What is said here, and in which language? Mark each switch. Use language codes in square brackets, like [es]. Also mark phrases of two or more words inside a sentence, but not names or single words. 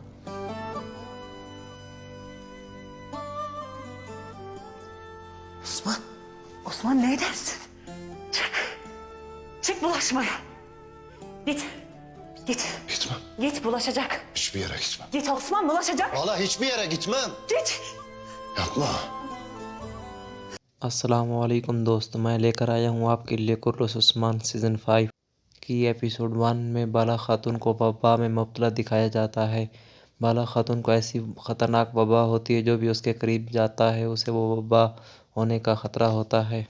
[tr] Osman, Osman ne edersin? Çık, çık bulaşmaya. Git, git. Gitmem. Git bulaşacak. Hiçbir yere gitmem. Git Osman bulaşacak. Valla hiçbir yere gitmem. Git. Yapma. [ur] السلام علیکم دوست، میں لے کر آیا ہوں آپ کے لیے کورولش عثمان سیزن 5 کی ایپیسوڈ 1 میں بالا خاتون کو وبا میں مبتلا دکھایا جاتا ہے. بالا خاتون کو ایسی خطرناک وبا ہوتی ہے جو بھی اس کے قریب جاتا ہے اسے وہ وبا ہونے کا خطرہ ہوتا ہے.